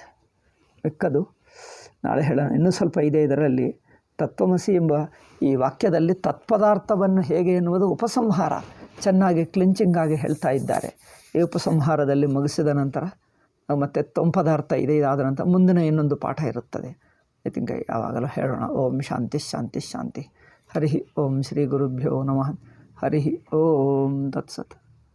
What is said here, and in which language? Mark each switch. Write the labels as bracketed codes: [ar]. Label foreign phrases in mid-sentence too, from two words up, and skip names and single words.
[kn] ಬೆಕ್ಕದು ನಾಳೆ ಹೇಳೋಣ. ಇನ್ನೂ ಸ್ವಲ್ಪ ಇದೆ ಇದರಲ್ಲಿ. ತತ್ವಮಸಿ ಎಂಬ ಈ ವಾಕ್ಯದಲ್ಲಿ ತತ್ಪದಾರ್ಥವನ್ನು ಹೇಗೆ ಎನ್ನುವುದು ಉಪಸಂಹಾರ ಚೆನ್ನಾಗಿ ಕ್ಲಿಂಚಿಂಗಾಗಿ ಹೇಳ್ತಾ ಇದ್ದಾರೆ. ಈ ಉಪಸಂಹಾರದಲ್ಲಿ ಮುಗಿಸಿದ ನಂತರ ಮತ್ತು ತ್ವಂಪದಾರ್ಥ ಇದೆ. ಇದಾದ ನಂತರ ಮುಂದಿನ ಇನ್ನೊಂದು ಪಾಠ ಇರುತ್ತದೆ. [en] I think [kn] ಯಾವಾಗಲೂ ಹೇಳೋಣ. [sa] ಓಂ ಶಾಂತಿ ಶಾಂತಿ ಶಾಂತಿ. ಹರಿ ಓಂ ಶ್ರೀ ಗುರುಭ್ಯೋ ನಮಃ. ಹರಿ ಓಂ ತತ್ಸತ್.